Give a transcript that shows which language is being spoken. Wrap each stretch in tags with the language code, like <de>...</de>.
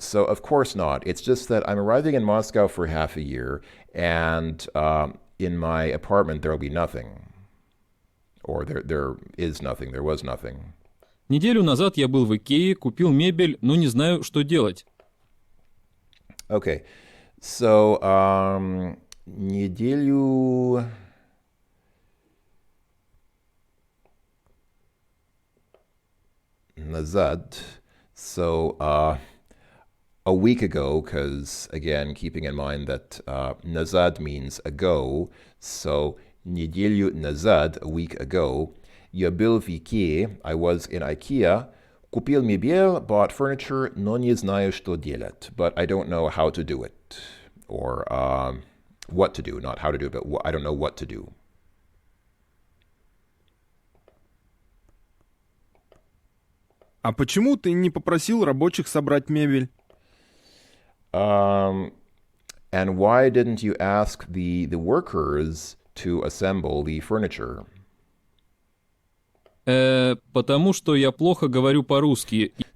<en>So, of course not. It's just that I'm arriving in Moscow for half a year, and in my apartment there will be nothing. Or there is nothing, there was nothing.</en> <ru>Неделю назад я был в Икее, купил мебель, но не знаю, что делать.</ru> <en>Okay, so</en> <ru>неделю назад.</ru> <en>So, a week ago, because again, keeping in mind that назад means ago, so</en> <ru>неделю назад,</ru> <en>a week ago,</en> <ru>я был в Ikea,</ru> <en>I was in IKEA,</en> <ru>купил мебель,</ru> <en>bought furniture,</en> <ru>но не знаю, что делать,</ru> <en>but I don't know how to do it, or what to do, not how to do it, but I don't know what to do.</en> <ru>А почему ты не попросил рабочих собрать мебель?</ru> <en>And why didn't you ask the workers to assemble the furniture?</en> <ru>Потому что я плохо говорю по-русски.</ru>